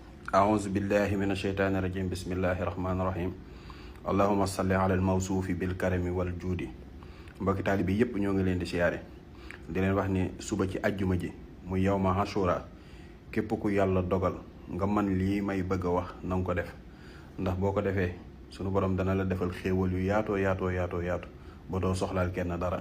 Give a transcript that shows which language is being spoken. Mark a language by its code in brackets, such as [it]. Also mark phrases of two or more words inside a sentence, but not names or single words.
[ar] أعوذ بالله من الشيطان الرجيم بسم الله الرحمن الرحيم اللهم صل على الموصوف بالكرم والجود. [wo] mbokki taalibe yépp ñoo ngi leen di siyaare di leen wax ni suba ci ajjuma ji mu [ar] يوم عاشوراء [wo] képp ku yàlla dogal nga man lii may bëgg a wax na nga ko def, ndax boo ko defee sunu borom dana la defal xéewal yu yaatoo ba doo soxlaal kenn dara.